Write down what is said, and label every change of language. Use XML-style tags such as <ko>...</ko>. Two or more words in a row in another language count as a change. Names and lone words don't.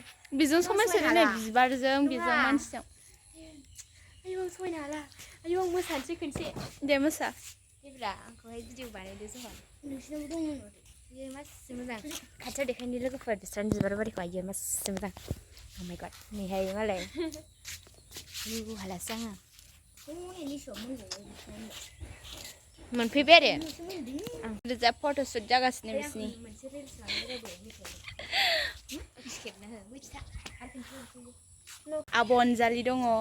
<brx>बेजों समायसोदों बिबारजों बेजों मानसिजों आयौ आं समायनो हाला आयौ आं मोसानोसै खनसे दे मोसा देब्रा आंखौहाय भिडिअ बानायदो जोंहा नोंसिनावबो दंमोन बियो मासि मोजां खाथियाव देखायनो लोगोफोर बिस्रानि बिबार बारिखौ आयो मासि मोजां</brx> <en>oh my god</en> <brx>नैहाय मालाय हालासो आङो मोनफैबाय आरो</brx> <en>reserve photoshoot</en> <brx>जागासिनो बिसिनि आब' अनजालि दङ</brx>